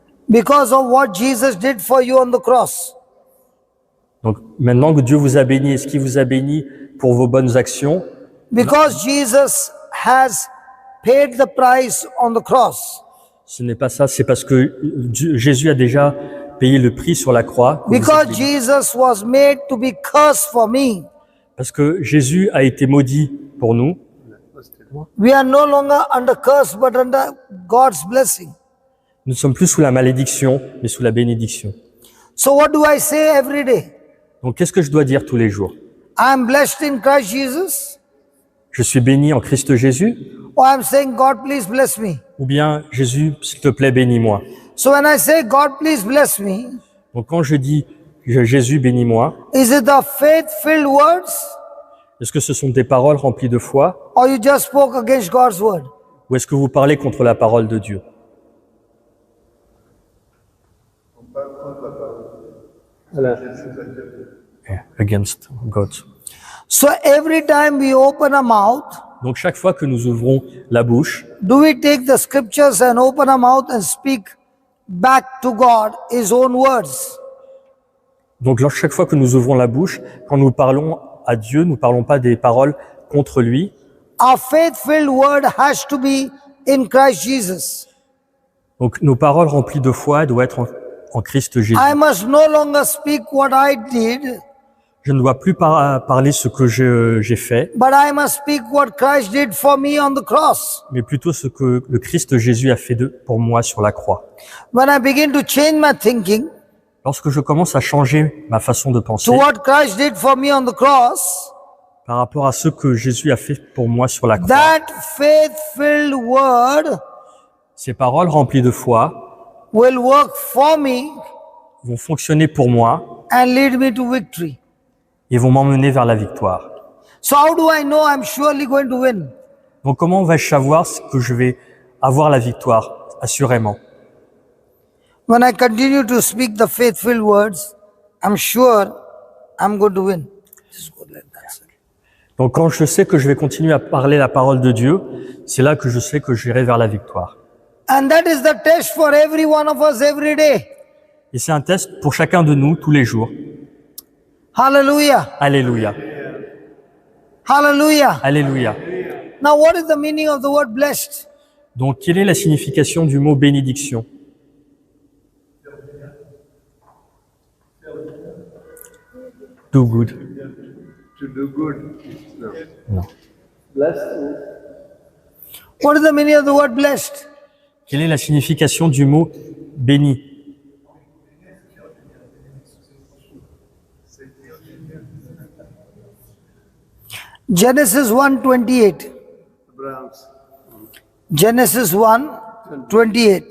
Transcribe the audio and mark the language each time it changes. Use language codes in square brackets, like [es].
[en] Because of what Jesus did for you on the cross? [fr] donc maintenant que Dieu vous a bénis, est-ce qu'il vous a béni pour vos bonnes actions? [en] Because Jesus has paid the price on the cross. [fr] Ce n'est pas ça, c'est parce que Jésus a déjà payé le prix sur la croix. que vous êtes [en] Because [fr] bénis. [en] Jesus was made to be cursed for me. [fr] Parce que Jésus a été maudit pour nous. [en] We are no longer under curse but under God's blessing. [fr] Nous ne sommes plus sous la malédiction, mais sous la bénédiction. [en] So what do I say every day? [fr] Donc qu'est-ce que je dois dire tous les jours? [en] I am blessed in Christ Jesus, [fr] Je suis béni en Christ Jésus? [en] or I am saying, God, please bless me. [fr] Ou bien, Jésus, s'il te plaît, bénis-moi. [en] So when I say, God, please bless me, [fr] Donc quand je dis Jésus, bénis-moi, [en] is it the faith-filled words, [fr] est-ce que ce sont des paroles remplies de foi? [en] or you just spoke against God's word? [fr] Ou est-ce que vous parlez contre la parole de Dieu? Voilà. [en] Yeah, against God. So every time we open our mouth, [fr] Donc chaque fois que nous ouvrons la bouche, [en] do we take the scriptures and open our mouth and speak back to God His own words? [fr] donc chaque fois que nous ouvrons la bouche, quand nous parlons à Dieu, nous ne parlons pas des paroles contre lui. [en] Our faith-filled word has to be in Christ Jesus. [fr] Donc nos paroles remplies de foi doivent être en Christ Jésus. [en] I must no longer speak what I did, [fr] Je ne dois plus parler ce que j'ai fait, [en] but I must speak what Christ did for me on the cross. [fr] mais plutôt ce que le Christ Jésus a fait pour moi sur la croix. [en] When I begin to change my thinking [fr] Lorsque je commence à changer ma façon de penser [en] to what Christ did for me on the cross, [fr] par rapport à ce que Jésus a fait pour moi sur la croix, [en] that faith-filled word [fr] ces paroles remplies de foi [en] will work for me [fr] vont fonctionner pour moi [en] and lead me to victory. [fr] et vont m'emmener vers la victoire. [en] So how do I know I'm surely going to win? [fr] Donc comment vais-je savoir que je vais avoir la victoire? Assurément. [en] When I continue to speak the faith-filled words, I'm sure I'm going to win. Just go like that, sir. [fr] Donc quand je sais que je vais continuer à parler la parole de Dieu, c'est là que je sais que j'irai vers la victoire. [en] And that is the test for every one of us every day. [fr] Et c'est un test pour chacun de nous tous les jours. [en] Hallelujah. [fr] Alléluia. [en] Hallelujah. [fr] Alléluia. [en] Now, what is the meaning of the word blessed? [fr] Donc, quelle est la signification du mot bénédiction? [en] Do good. To do good. No. [fr] Non. [en] Blessed. What is the meaning of the word blessed? [fr] Quelle est la signification du mot béni? [en] Genesis 1:28. Abraham's. Genesis 1:28.